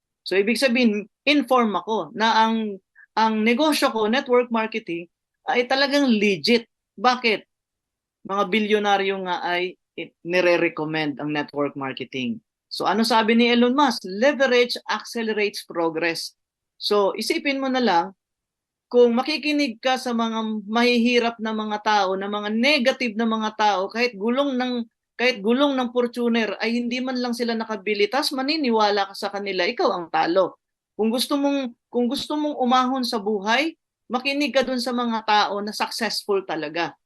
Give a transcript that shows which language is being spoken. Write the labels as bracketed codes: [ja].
[tl] So ibig sabihin, inform ako na ang negosyo ko, network marketing, ay talagang legit. Bakit? Mga bilyonaryo nga ay nire-recommend ang network marketing. So ano sabi ni Elon Musk? [en] Leverage accelerates progress. [tl] So isipin mo na lang, kung makikinig ka sa mga mahihirap na mga tao, na mga negative na mga tao, kahit gulong ng Fortuner ay hindi man lang sila nakabili, tas maniniwala ka sa kanila, ikaw ang talo. Kung gusto mong umahon sa buhay, makinig ka dun sa mga tao na successful talaga.